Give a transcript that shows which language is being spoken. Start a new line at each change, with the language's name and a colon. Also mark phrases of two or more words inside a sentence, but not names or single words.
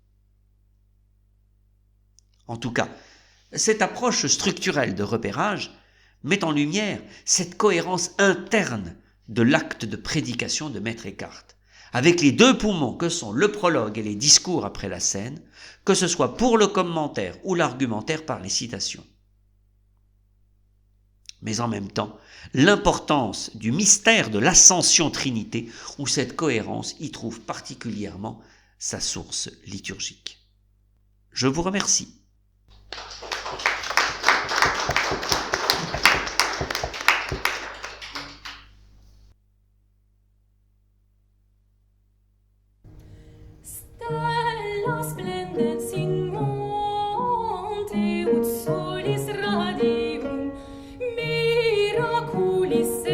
French: En tout cas, cette approche structurelle de repérage met en lumière cette cohérence interne de l'acte de prédication de Maître Eckhart, avec les deux poumons que sont le prologue et les discours après la scène, que ce soit pour le commentaire ou l'argumentaire par les citations. Mais en même temps, l'importance du mystère de l'ascension Trinité, où cette cohérence y trouve particulièrement sa source liturgique. Je vous remercie.
Latin: Stella splendens in monte ut solis radium miraculis